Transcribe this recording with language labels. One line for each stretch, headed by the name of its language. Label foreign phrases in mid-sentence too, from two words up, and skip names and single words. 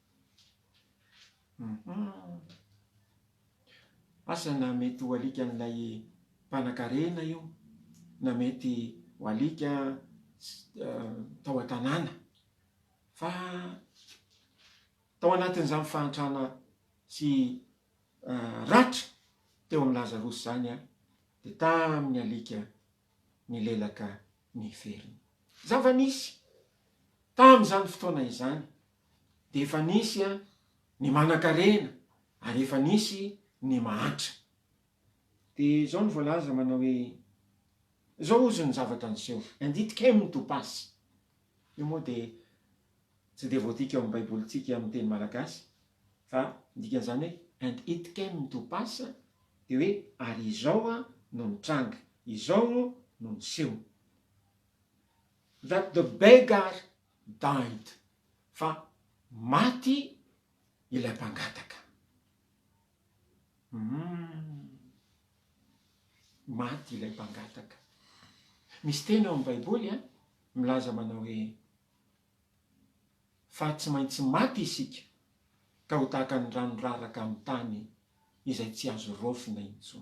Malagasy: Asa na mety ho alika n'ilay mpanan-karena io, na mety ho alika tao an-tanàna, fa tao anatin'izany fahantrana sy ratra teo amin'ny Lazarosy zany dia tamin'ny alika ny lelaka ny feriny. Zava-nisy tamin'izany fotoana izany dia efa nisy ny manan-karena ary efa nisy ny mahantra. Dia zao no voalaza manao hoe zao ozy ny zavatra niseho,
English: and it came to pass.
Malagasy: Io moa dia tsy dia voatika eo amin'ny baibolintsika amin'ny teny malagasy, fa dikan'izany hoe
English: and it came to pass
Malagasy: dia hoe ary izao no nitranga, izao no niseho,
English: that the beggar died,
Malagasy: fa maty ilay mpangataka. Maty ilay mpangataka. Misy teny ao amin'ny baiboly milaza manao hoe fa tsy maintsy maty isika ka ho tahaka ny ranoraraka amin'ny tany izay tsy azo rofina intsony.